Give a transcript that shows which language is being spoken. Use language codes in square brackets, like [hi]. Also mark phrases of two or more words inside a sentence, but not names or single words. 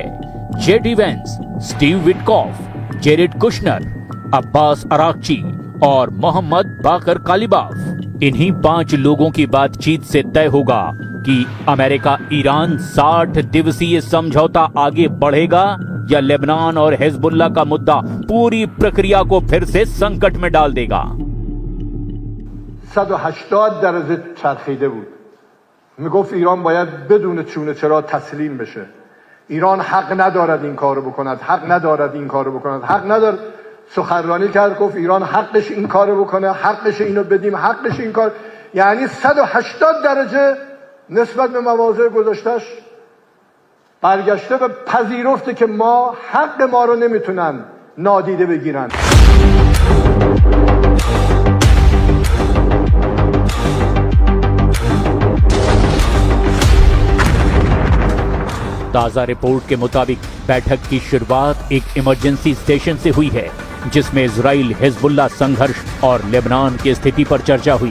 [hi] जेडी वेंस, स्टीव विटकॉफ, जेरेड कुशनर, अब्बास अराक्ची और मोहम्मद बाकर कालिबाफ। इन्हीं 5 लोगों की बातचीत से तय होगा कि अमेरिका ईरान 60 दिवसीय समझौता आगे बढ़ेगा या लेबनान और हिजबुल्लाह का मुद्दा पूरी प्रक्रिया को फिर से संकट में डाल देगा। [fa] 180 درجه چرخیده بود. میگفت ایران باید بدون چونه چرا تسلیم بشه. ایران حق ندارد این کارو بکند، حق ندارد این کارو بکند، حق ندارد. سخنرانی کرد گفت ایران حقش این کارو بکنه، حقش اینو بدیم، حقش این کار. یعنی 180 درجه نسبت به مواضع گذاشتش برگشته و پذیرفته که ما حق ما رو نمیتونن نادیده بگیرن. [hi] ताजा रिपोर्ट के मुताबिक बैठक की शुरुआत एक [en] emergency session [hi] से हुई है, जिसमें इजराइल हिजबुल्लाह संघर्ष और लेबनान की स्थिति पर चर्चा हुई।